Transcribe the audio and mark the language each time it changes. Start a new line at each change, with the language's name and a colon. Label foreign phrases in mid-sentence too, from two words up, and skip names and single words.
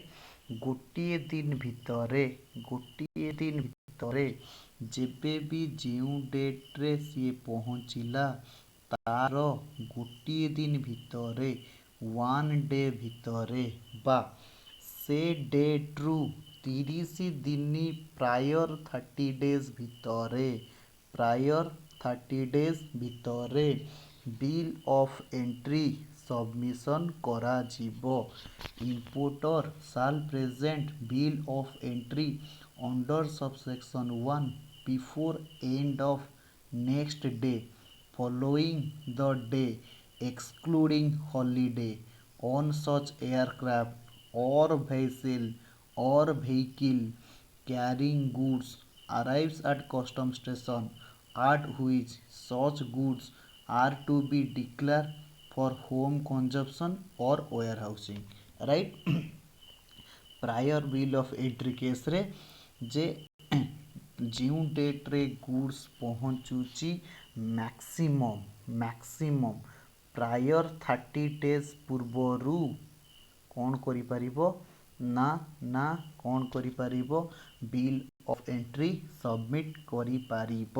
Odia: ଗୋଟିଏ ଦିନ ଭିତରେ ଯେବେ ବି ଯେଉଁ ଡେଟ୍ରେ ସିଏ ପହଞ୍ଚିଲା, ତାର ଗୋଟିଏ ଦିନ ଭିତରେ, 1 ଡେ ଭିତରେ ବା ସେ ଡେଟ୍ରୁ 30 ଦିନ
English: prior 30 days
Odia: ଭିତରେ
English: bill of entry submission
Odia: କରାଯିବ।
English: importer shall present bill of entry under subsection 1 before end of next day following the day excluding holiday on such aircraft or vehicle carrying goods arrives at custom station at which such goods are to be declared for home consumption or warehousing, right। prior bill of entry casere
Odia: ଯେ ଯେଉଁ ଡେଟ୍ରେ ଗୁଡ୍ସ ପହଞ୍ଚୁଛି
English: maximum prior 30 days
Odia: ପୂର୍ବରୁ କ'ଣ କରିପାରିବ ନା କ'ଣ କରିପାରିବ,
English: bill of entry submit
Odia: କରିପାରିବ।